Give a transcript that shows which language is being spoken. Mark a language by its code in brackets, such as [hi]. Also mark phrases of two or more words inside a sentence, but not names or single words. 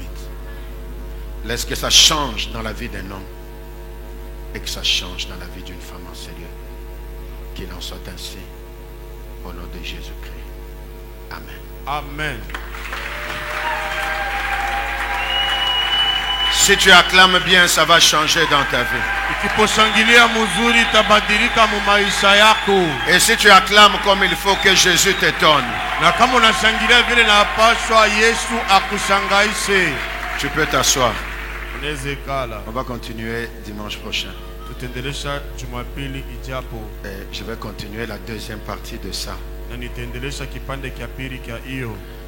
[fr] Laisse que ça change dans la vie d'un homme et que ça change dans la vie d'une femme en sérieux. Qu'il en soit ainsi. Au nom de Jésus-Christ. Amen. Amen. Si tu acclames bien, ça va changer dans ta vie. [sw] Ukiposhangilia mzuri itabadilika mu maisha yako. [fr] Et si tu acclames comme il faut, que Jésus t'étonne. [sw] Na kama unashangilia vile napaswa Yesu akushangaishe. [fr] Tu peux t'asseoir. [sw] Unaweza kala. [fr] On va continuer dimanche prochain. [sw] Tutaendelesha Jumapili ijapo. [fr] Et je vais continuer la deuxième partie de ça. [sw] Na nitaendelesha kipande kia pili kia hiyo.